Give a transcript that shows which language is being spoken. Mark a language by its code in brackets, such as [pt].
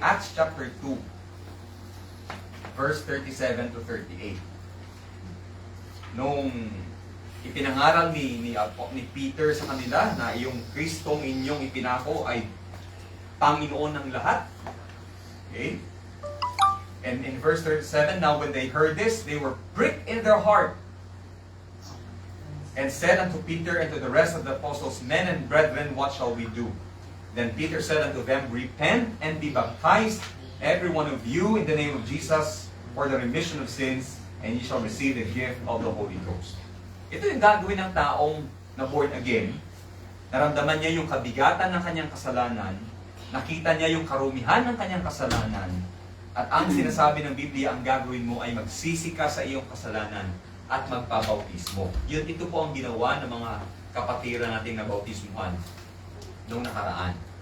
[en] Acts chapter 2 verse 37 to 38. [tl] Nung ipinangaral ni Peter sa kanila na yung Kristong inyong ipinako ay Panginoon ng lahat. [en] Okay? And in verse 37, now when they heard this, they were pricked in their heart and said unto Peter and to the rest of the apostles, Men and brethren, what shall we do? Then Peter said unto them, Repent and be baptized, every one of you, in the name of Jesus, for the remission of sins, and ye shall receive the gift of the Holy Ghost. [tl] Ito yung gagawin ng taong na born again. Naramdaman niya yung kabigatan ng kanyang kasalanan, nakita niya yung karumihan ng kanyang kasalanan, At ang sinasabi ng Biblia, ang gagawin mo ay magsisi ka sa iyong kasalanan at magpabautismo. Ito po ang ginawa ng mga kapatiran nating nabautismuhan noong nakaraan.